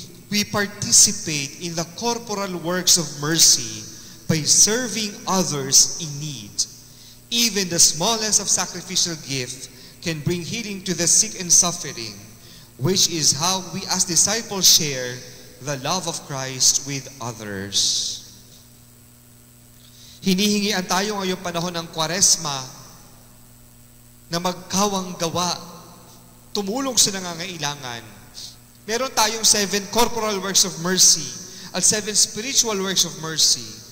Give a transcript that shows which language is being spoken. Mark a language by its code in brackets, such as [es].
[en] we participate in the corporal works of mercy by serving others in need. Even the smallest of sacrificial gift can bring healing to the sick and suffering, which is how we as disciples share the love of Christ with others. [tl] Hinihingian tayo ngayong panahon ng Kwaresma na magkawang gawa, tumulong sa nangangailangan. Meron tayong [en] 7 corporal works of mercy at 7 spiritual works of mercy.